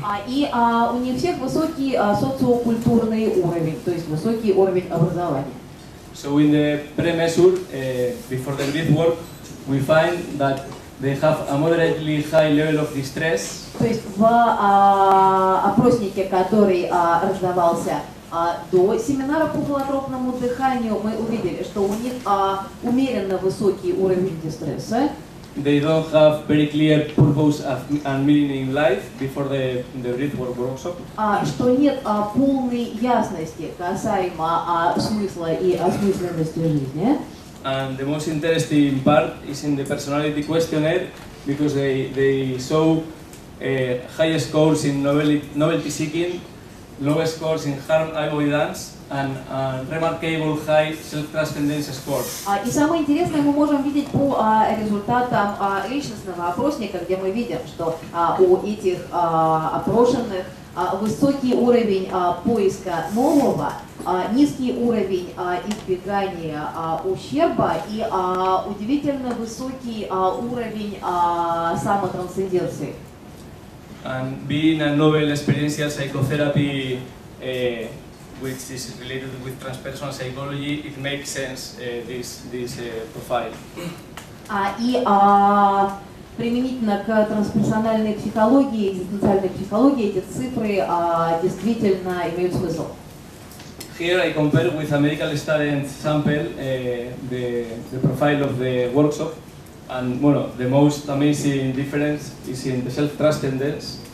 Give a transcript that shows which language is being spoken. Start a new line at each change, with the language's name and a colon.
Russian: И у них всех высокий социокультурный уровень, то есть высокий уровень образования.
English: So in the pre-measure, before the BREATHWORK, we find that they have a moderately high level of distress.
Russian: То есть в опроснике, который раздавался до семинара по холотропному дыханию, мы увидели, что у них умеренно высокий уровень дистресса.
English: They don't have very clear purpose and meaning in life before the BREATHWORK workshop.
Russian: Что нет полной ясности касаемо смысла и осмысленности жизни.
English: And the most interesting part is in the personality questionnaire because they show high scores in novelty seeking, low scores in harm avoidance, and remarkable high self-transcendence scores.
Russian: И самое интересное мы можем видеть по результатам личностного опросника, где мы видим, что у этих опрошенных высокий уровень поиска нового, низкий уровень избегания ущерба и удивительно высокий уровень самотрансценденции.
English: And being a novel experiential psychotherapy, which is related with transpersonal psychology, it makes sense this profile.
Russian: И применительно к трансперсональной психологии, экзистенциальной психологии, эти цифры действительно имеют смысл.
English: Here I compare with a medical student sample the profile of the workshop, and the most amazing difference is in the self-transcendence.